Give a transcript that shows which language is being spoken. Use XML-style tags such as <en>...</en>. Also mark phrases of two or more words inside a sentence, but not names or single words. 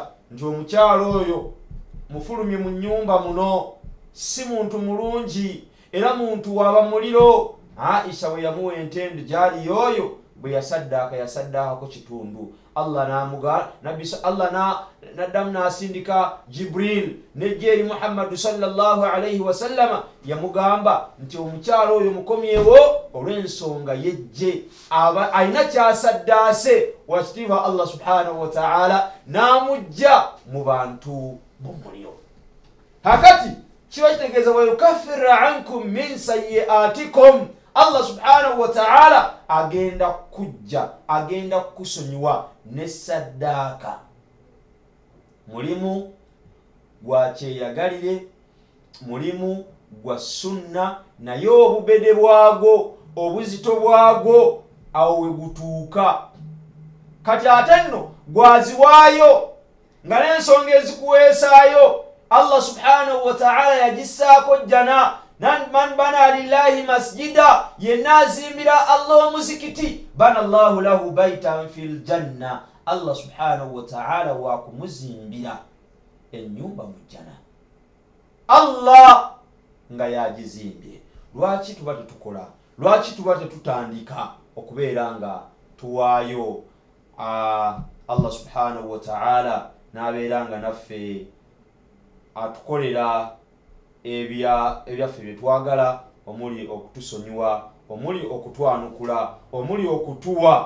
<lg>nti omukyalo oyo mufulumye mu nnyumba muno si muntu mulungi era muntu waba muliro Aisha bwe yamuwa entende gyali yoyo bwe yasaddaakako kitundu Allah namuga nabbi Allah naddamu n'asindika Jibril nejja eri Muhammadu</lg> <ar>صلى الله عليه وسلم</ar> <lg>yamugamba nti omukyalo oyo mukomyewo olw'ensonga yejje alina kyasaddaase wakitiibwa</lg> <ar>الله سبحانه وتعالى</ar> <lg>n'amujja mu bantu b'omuliro hakati kiba kitegeeza</lg> <ar>ويكفر عنكم من سيئاتكم الله سبحانه وتعالى</ar> <lg>agenda kusonyiwa ne saddaaka. Mulimu gwa kyeyagalire, mulimu gwa sunna, naye obubede bwago, obuzito bwago awo we gutuuka. Kati ate nno gwaziwaayo nga n'ensonga ezikuweesaayo</lg> <ar>الله سبحانه وتعالى</ar> <lg>yagissaako jjana.</lg> <ar>من بنى لله مسجدا,</ar> <lg>yenna azimbira Allah omuzikiti,</lg> <ar>بنى الله له بيتا في الجنة, الله سبحانه وتعالى</ar> <lg>wakumuzimbira ennyumba mu jjana. Allah nga yagizimbye. Lwaki tuba tetukola? Lwaki tuba tetutandika okubeera nga tuwaayo</lg> <ar>الله سبحانه وتعالى</ar> <lg>n'abeera nga naffe atukolera ebyaffe bye twagala, omuli okutusonyiwa, omuli okutwanukula, omuli okutuwa.</lg>